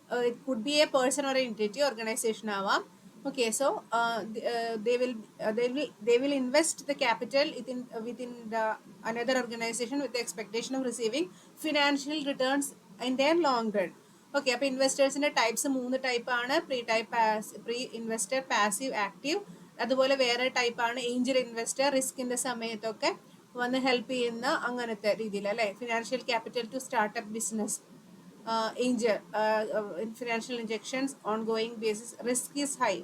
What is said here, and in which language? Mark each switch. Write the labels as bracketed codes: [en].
[en] it could be a person or entity, [ml] organisation ആവാം. [en] Okay, so they will invest the capital within the another organization with the expectation of receiving financial returns in their long run. [ml] Okay, അപ്പോൾ ഇൻവെസ്റ്റേഴ്സിന്റെ types 3 type ആണ്. Pre investor, passive, active. അതുപോലെ വേറെ type ആണ് Angel investor, റിസ്കിന്റെ സമയത്തൊക്കെ വന്ന് help ചെയ്യുന്ന അങ്ങനത്തെ രീതിയിൽ അല്ലെ. [en] Financial capital to startup business, angel, financial injections, ongoing basis. Risk is high.